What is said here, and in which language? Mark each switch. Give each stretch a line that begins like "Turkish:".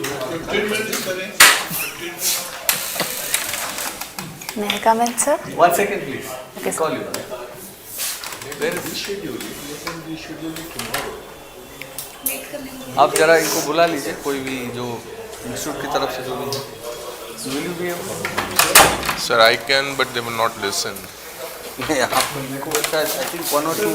English: 15 minutes
Hindi: करें.
English: 15 minutes. May I come in, sir? 1 second, please. Okay, sir. Call you. Where is Reschedule it. You can reschedule it tomorrow.
Hindi: आप जरा इनको बुला लीजिए, कोई भी जो इंस्टीट्यूट की तरफ से जो भी है.
English: Will you be able? Sir, I can, but they will not listen.
Hindi: नहीं, आप मेरे को लगता है
English: I think 1 or 2.